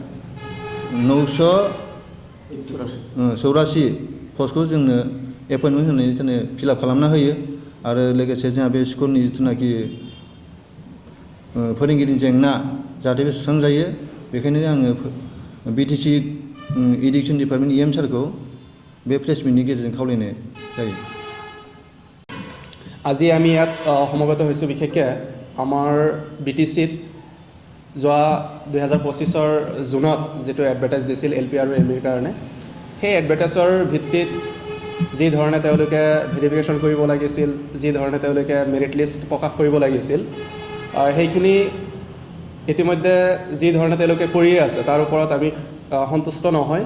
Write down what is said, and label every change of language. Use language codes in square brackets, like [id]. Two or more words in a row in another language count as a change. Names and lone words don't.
[brx] 984 पस्टखौ जोंनो एपइन्टमेन्ट होनानै जोंनो फिलआप खालामना होयो आरो लोगोसे जोंहा बे स्कुलनि जिथुनाखि फोरोंगिरिनि जेंना जाहाथे बे सुस्रांजायो बेखायनो आङो बिटिसि इडुकेसन डिपार्टमेन्ट इएम सारखौ बे प्रेस मिटनि गेजेरजों खावलायनाय जायो। [as] আজি আমি ইয়াত সমবেত হৈছোঁ বিশেষকৈ আমাৰ বিটিচিত যোৱা 2025 জুনত যেটো এডভাৰটাইজ দিছিল এলপি আৰু এমিৰ কাৰণে সেই এডভাৰটাইজৰ ভিত্তিত যি ধৰণে তেওঁলোকে ভেৰিফিকেশ্যন কৰিব লাগিছিল যি ধৰণে তেওঁলোকে [en] merit list [as] প্ৰকাশ কৰিব লাগিছিল সেইখিনি ইতিমধ্যে যি ধৰণে তেওঁলোকে কৰিয়ে আছে তাৰ ওপৰত আমি সন্তুষ্ট নহয়।